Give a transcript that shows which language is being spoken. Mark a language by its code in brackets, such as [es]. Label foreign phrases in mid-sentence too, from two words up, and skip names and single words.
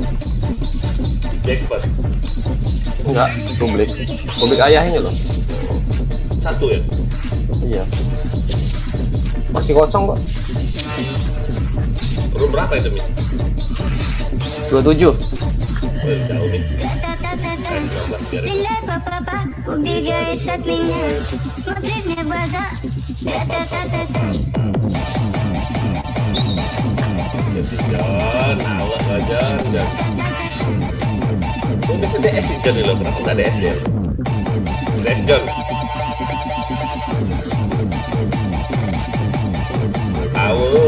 [id] Jackpot. Enggak, publik. Publik ayah ini loh. Satu ya? Iya. Masih kosong kok. Room berapa itu, Mi? 27. Jauh nih. [ru] Стреляй, папа, убегаешь от меня. Смотришь мне в глаза. Ра-та-та-та-та. [id] John, awas aja. Kok bisa DS sih John lo? Kenapa nggak DS ya? DS John. Tahu.